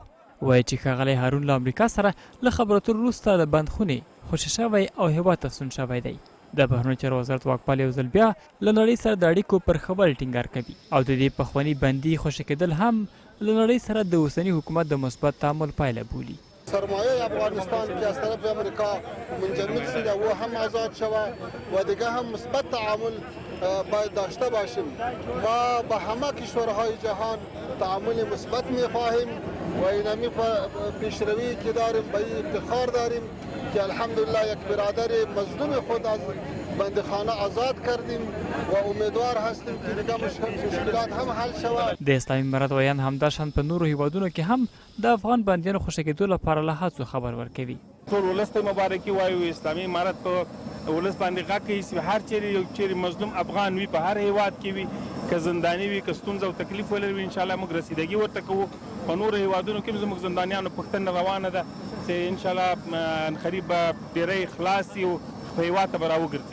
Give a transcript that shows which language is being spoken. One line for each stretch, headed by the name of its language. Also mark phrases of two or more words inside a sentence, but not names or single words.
Pashto: وایي چې ښاغلی هارون له امریکا سره له خبرو اترو وروسته د بندخونې خوشي شوی او هیواد ته ستون شوی دی. د بهرنیو چارو وزارت واکپال یو ځل بیا له نړۍ سره د اړیکو پر خبرې ټینګار کوي او د دې پخواني بندي خوشي کېدل هم له نړۍ سره د اوسني حکومت د مثبت تعامل پایله بولي.
Persian: سرمایه افغانستان که از طرف امریکا منجمد شده و هم آزاد شود و دیگه هم مثبت تعامل باید داشته باشیم. ما با همه کشورهای جهان تعامل مثبت می‌خواهیم و اینمی پیشروی که داریم به این افتخار داریم که الحمدلله یک برادر مظلوم خود از بندخانه آزاد کردیم و امیدوار هستیم که دیگه مشکلات هم حل شود.
Pashto: د اسلامي امارت ویان همداشان په نورو هیوادونو کې هم د افغان بندیانو خوشي کېدو لپاره له هڅو خبر ورکوي. ټول ولس ته مبارکي وایو. اسلامي امارت په ولس باندې غږ کوي چې هر چیرې مظلوم افغان وي په هر هیواد کې وي، که زنداني وي، که ستونزه او تکلیف ولري، انشاءالله موږ رسیدګي ورته کوو په نورو هیوادونو کې هم زموږ زندانیانو پوښتنه روانه ده چې انشاءالله قریب به ډیری خلاص شي او په هیواد ته به راوګرځي.